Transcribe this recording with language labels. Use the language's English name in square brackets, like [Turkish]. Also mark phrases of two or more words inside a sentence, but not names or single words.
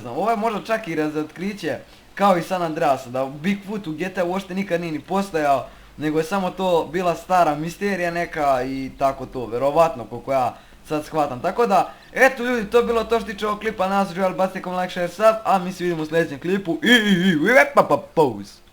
[Serbian] Ovo je možda čak i razotkriće, kao i San Andreasa, da Bigfoot u GTA uopšte nikad nije ni postojao, nego je samo to bila stara misterija neka i tako to, verovatno koliko ja sad shvatam. Tako da, eto ljudi, to je bilo to što tiče ovog klipa, nas želi bacite kom [English] like, share, sub, [Serbian] a mi se vidimo u sljedećem klipu i pause.